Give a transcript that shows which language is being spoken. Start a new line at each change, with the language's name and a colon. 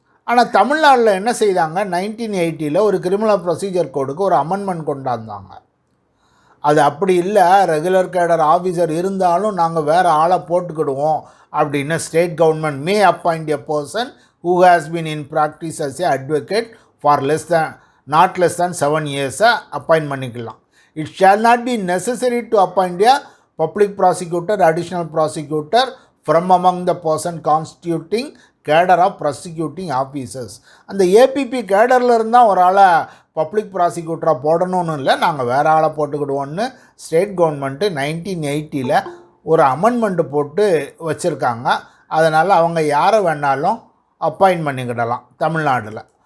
Tamil: ஆனால் தமிழ்நாட்டில் என்ன செய்தாங்க, 1980 ஒரு கிரிமினல் ப்ரொசீஜர் கோடுக்கு ஒரு அமெண்ட்மெண்ட் கொண்டாந்தாங்க.
English: அது அப்படி இல்லை, ரெகுலர் கேடர் ஆஃபீஸர் இருந்தாலும் நாங்கள் வேறு ஆளை போட்டுக்கிடுவோம் அப்படின்னு state government may appoint a person who has been in practice as a advocate for not less than 7 years appoint பண்ணிக்கலாம். It shall not be necessary to appoint a public prosecutor, additional prosecutor from among the person constituting cadre of prosecuting officers.
Tamil: அந்த ABP கேடரில் இருந்தால் ஒரு ஆளை public ப்ராசிக்யூட்டராக போடணும்னு இல்லை, நாங்கள் வேறு ஆளை போட்டுக்கிடுவோன்னு ஸ்டேட் கவர்மெண்ட்டு 1980 ஒரு அமெண்ட்மெண்ட்டு போட்டு வச்சுருக்காங்க. அதனால் அவங்க யாரை வேணாலும் அப்பாயிண்ட் பண்ணிக்கிடலாம் தமிழ்நாட்டில்.